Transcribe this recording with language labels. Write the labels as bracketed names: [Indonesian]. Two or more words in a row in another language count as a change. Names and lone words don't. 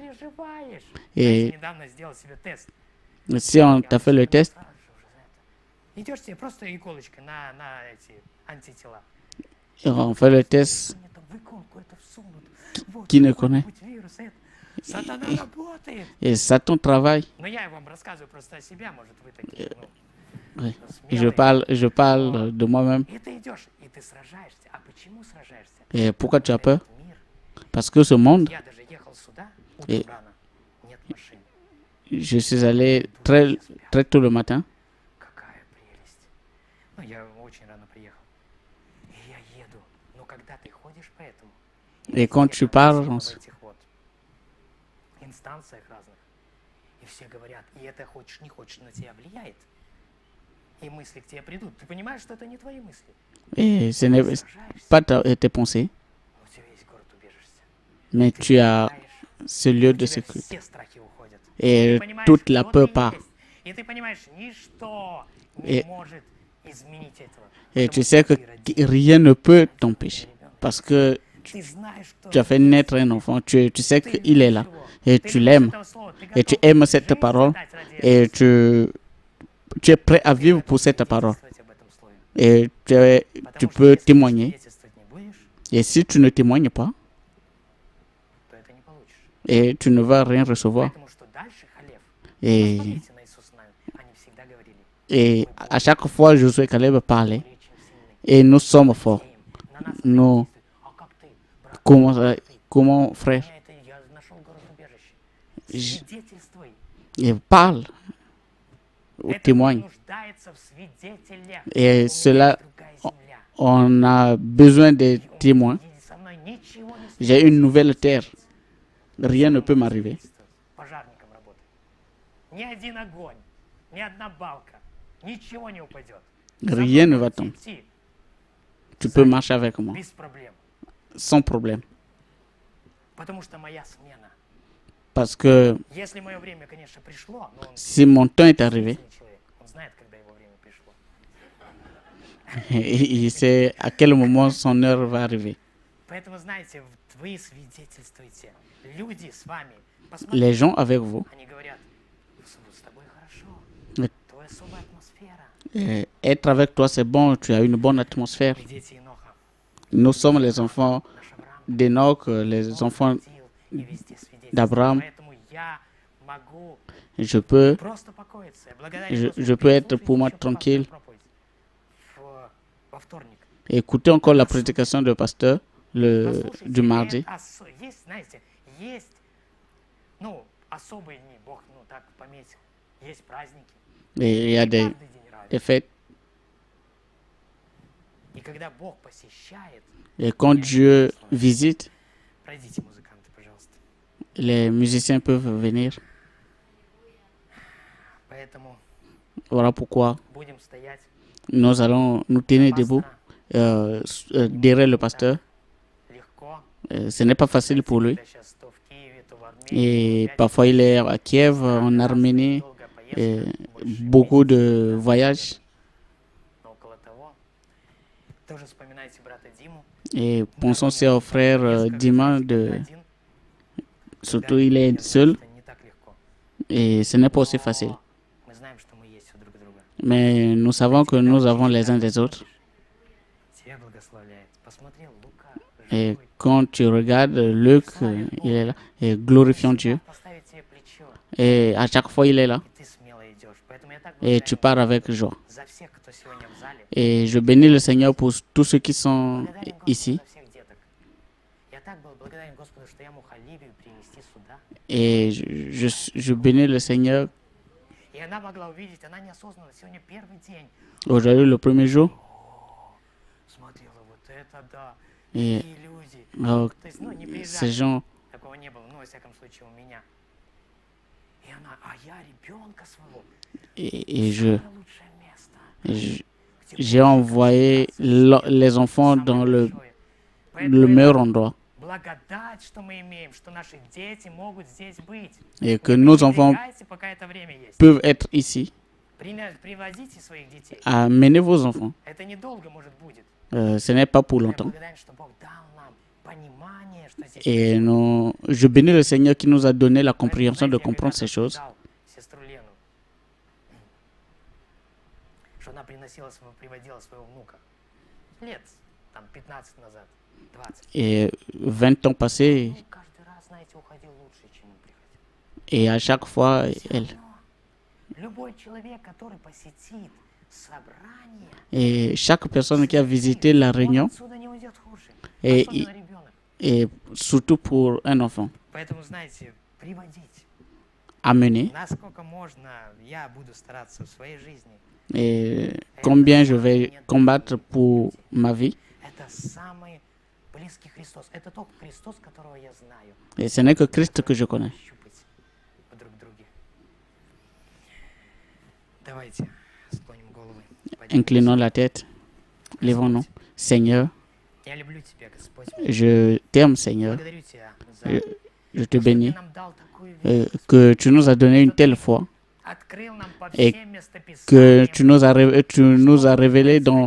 [French] Et si on t'a fait le test, on fait le test. Qui ne connaît? Et Satan travaille. Oui. [Russian] смелый. [French] Je parle de moi-même. [Russian] И ты идешь, и ты сражаешься. А почему сражаешься? [French] Et pourquoi tu as peur? [Russian] Этот мир. [French] Parce que ce monde, [Russian] Я даже ехал сюда [French] Et- [Russian] утром рано. Нет машин. [French] je suis allé très tôt le matin. [Russian] Какая прелесть. Ну, я очень рано приехал. И я еду. Но когда ты ходишь по этому, [French] Et quand tu [Russian] везде [French] parles, [Russian] в [French] on [Russian] этих вот инстанциях разных, и все говорят, и это хочешь не хочешь, на тебя влияет. И мысли к тебе придут. Ты понимаешь, что это не твои мысли. [French] et ce n'est [Russian] Сражаешься, [French] pas tes pensées, [Russian] у тебя весь город убежишься. [French] mais [Russian] Ты [French] tu as [Russian] побеждаешь, [French] ce lieu [Russian] у [French] de [Russian] тебя [French] sécurité. [Russian] все страхи уходят. [French] Et [Russian] Ты понимаешь, [French] toute la [Russian] кто [French] peur [Russian] ты [French] part. [Russian] есть. И ты понимаешь, ничто не [French] Et- [Russian] может изменить этого. [French] Et [Russian] Потому [French] tu [Russian] что [French] sais que [Russian] ты родил [French] rien ne peut t'empêcher. [Russian] ребенка. [French] Parce que [Russian] Ты знаешь, что [French] tu as fait naître un enfant, tu sais [Russian] ты [French] qu'il est [Russian] любишь [French] là. [Russian] его. [French] Et [Russian] Ты [French] tu [Russian] любишь [French] l'aimes. [Russian] этого слова. Ты [French] Et tu [Russian] готов [French] aimes cette [Russian] жизнь [French] parole. [Russian] отдать ради этого [French] Et [Russian] слова. [French] tu es prêt à [Russian] Ты [French] vivre [Russian] готов [French] pour cette parole. [Russian] свидетельствовать об этом слове. [French] Et tu [Russian] Потому что [French] peux [Russian] если ты [French] témoigner. [Russian] свидетельствовать не будешь, [French] Et si tu ne témoignes pas, [Russian] то это не получишь. [French] et tu ne vas rien recevoir. [Russian] Поэтому что дальше Халев? [French] Et, [Russian] Посмотрите на Иисуса Навина. Они всегда говорили, [French] et à chaque fois, Josué et Caleb parlaient. [Russian] более чем сильны. [French] Et nous sommes forts. [Russian] На нас это Но не действует. А как ты, брат? [French] comment, [Russian] Как ты? [French] comment frère, [Russian] Меня это, я нашел город убежище. [French] Je- [Russian] Свидетельствуй. [French] et parle, ou [Russian] Это [French] témoigne. [Russian] нуждается в свидетелях. [French] Et [Russian] У меня есть [French] cela, [Russian] другая земля. [French] on a besoin des témoins. [Russian] И со мной ничего не [French] J'ai une nouvelle terre. [Russian] случится. [French] Rien ne peut m'arriver. [Russian] Пожарником работать. Ни один огонь, ни одна балка, ничего не упадет. [French] Rien ne va tomber. [Russian] Идти [French] Tu peux marcher avec moi, [Russian] без проблем. [French] sans problème. [Russian] Потому что моя смена. [French] Parce que [Russian] Если мое время, конечно, пришло, но он [French] si mon temps est arrivé, [Russian] единственный человек, он знает, когда его время пришло. [French] il sait à quel moment son heure va arriver. [Russian] Поэтому, знаете, вы свидетельствуете. Люди с вами. [French] Les [Russian] Посмотрите, [French] gens avec vous, [Russian] они говорят, с тобой хорошо. [French] Oui. [Russian] Твоя особая атмосфера. [French] être avec toi c'est bon, tu as une bonne atmosphère. [Russian] Вы дети Иноха, [French] Nous sommes les enfants [Russian] наш Авраам. [French] d'Enoch, les [Russian] Он [French] enfants [Russian] ходил и везде свидетельствовал. [French] d'Abraham. [Russian] Поэтому я могу [French] Je peux, [Russian] просто покоиться. Я благодарен Господу. [French] je peux être [Russian] Переслушайте [French] pour moi [Russian] еще [French] tranquille. [Russian] проповедь во вторник. [French] écouter encore la prédication du pasteur [Russian] Послушайте, du mardi. Есть, знаете, есть, ну, особые дни, Бог, ну, так пометил. Есть праздники. [French] Et il y a [Russian] Не [French] des [Russian] каждый день радует. [French] fêtes. [Russian] И когда Бог посещает, [French] Et quand Dieu visite, [Russian] пройдите, музыканты, пожалуйста. [French] les musiciens peuvent venir. [Russian] Поэтому [French] Voilà pourquoi [Russian] будем стоять. [French] nous allons nous tenir debout [Russian] Пастора [French] derrière le pasteur. [Russian] легко. [French] Ce n'est pas facile pour lui. [Russian] Когда щас то в Киеве, то в Армении, [French] Et [Russian] опять [French] parfois il est à Kiev, en [Russian] разные [French] Arménie, [Russian] долгая [French] et [Russian] поездка, больше [French] beaucoup [Russian] месяца, [French] de [Russian] да, [French] voyages. [Russian] около того. Тоже вспоминайте брата Диму. [French] Et pensons aussi au frère Dima, surtout il est seul [Russian] Это не так легко. [French] et ce n'est pas aussi facile. [Russian] Но мы знаем, что мы есть у друг друга. [French] Mais nous savons que nous avons les uns des autres. [Russian] Тебя благословляет. Посмотрел Лука, [French] Et [Russian] живой. [French] quand tu regardes Luc, il est là, et glorifiant Dieu. [Russian] Поставить тебе плечо, [French] Et à chaque fois, il est là. [Russian] и ты смело идешь. Поэтому я так [French] Et tu [Russian] благодарен [French] pars avec joie. [Russian] за всех, кто сегодня в зале. [French] Et je bénis le Seigneur pour tous ceux qui sont [Russian] Благодарен Господу [French] ici. [Russian] за всех деток. Я так был благодарен Господу, что я мог Оливию привести сюда. [French] Et je bénis le Seigneur. [Russian] И она могла увидеть, она неосознанно, сегодня первый день. [French] Aujourd'hui, le premier jour. [Russian] О, смотрела, вот это да. [French] Et [Russian] Такие люди. euh, То есть, ну, не [French] ces [Russian] приезжали. [French] gens, [Russian] Такого не было, ну, во всяком случае, у меня. И она, а я ребенка своего. [French] et [Russian] Самое лучшее место. [French] je- [Russian] где [French] j'ai [Russian] больше [French] envoyé [Russian] концентрации, [French] les enfants [Russian] самое [French] dans le [Russian] большое. Поэтому [French] meilleur [Russian] это [French] endroit. [Russian] благодать, что мы имеем, что наши дети могут здесь быть. [French] Et que [Russian] Не [French] nos enfants [Russian] пренебрегайте, пока это время есть. [French] peuvent être ici. [Russian] Привозите своих детей. [French] Amenez vos enfants. [Russian] Это недолго, может, будет. [French] Ce n'est pas pour [Russian] Я [French] longtemps. [Russian] благодарен, что Бог дал нам понимание, что здесь [French] Et [Russian] происходит. [French] je bénis le Seigneur qui nous a donné la [Russian] Поэтому, [French] compréhension [Russian] знаете, [French] de [Russian] я [French] comprendre [Russian] когда-то [French] ces choses. [Russian] сказал сестру Лену, что она приводила своего внука лет там 15 назад, 20. [French] Et 20 ans passés, [Russian] Ну, каждый раз, знаете, уходил лучше, чем он приходил. [French] et à chaque fois, [Russian] Всё [French] elle. [Russian] равно любой человек, который посетит [French] Et chaque personne qui a visité la réunion, [Russian] отсюда не уйдет хуже. [French] et, [Russian] Особенно ребенок. [French] et surtout pour un enfant, [Russian] Поэтому, знаете, приводить. [French] amener. [Russian] Насколько можно, я буду стараться в своей жизни. [French] Et combien je vais combattre pour ma vie. [Russian] Это самый близкий Христос. Это только Христос, которого я знаю. [French] Et ce n'est que Christ que je connais. [Russian] Щупать в друг друге. Давайте склоним головы. [French] Inclinons la tête, levons-nous. Seigneur, [Russian] Я люблю Тебя, Господь. [French] je t'aime, Seigneur. [Russian] Благодарю Тебя за [French] Je te [Russian] то, что [French] bénis [Russian] Ты нам дал такую веру, [French] que tu nous as donné une telle foi, [Russian] открыл нам по [French] et [Russian] всем местописаниям, [French] que tu nous as révélé dans